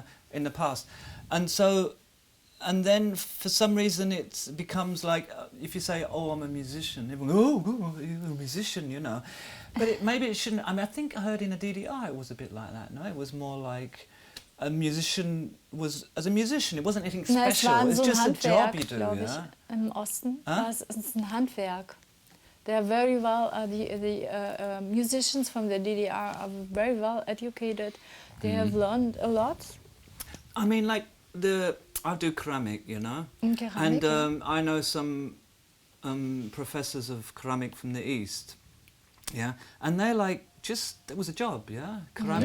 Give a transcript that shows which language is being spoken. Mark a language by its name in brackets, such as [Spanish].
[English] In the past, and then for some reason it becomes like if you say, "Oh, I'm a musician," everyone, you're a musician, But maybe it shouldn't. I mean, I think I heard in the DDR it was a bit like that. No, it was more like a musician was as a musician. It wasn't anything special. It's just a job you do. Yeah. [German] Im Osten war es ein Handwerk. [English] They are very well. The musicians from the DDR are very well educated. They have learned a lot. I mean, like I do ceramic, Ceramic, and I know some professors of ceramic from the East, and they're like, it was a job, ceramic.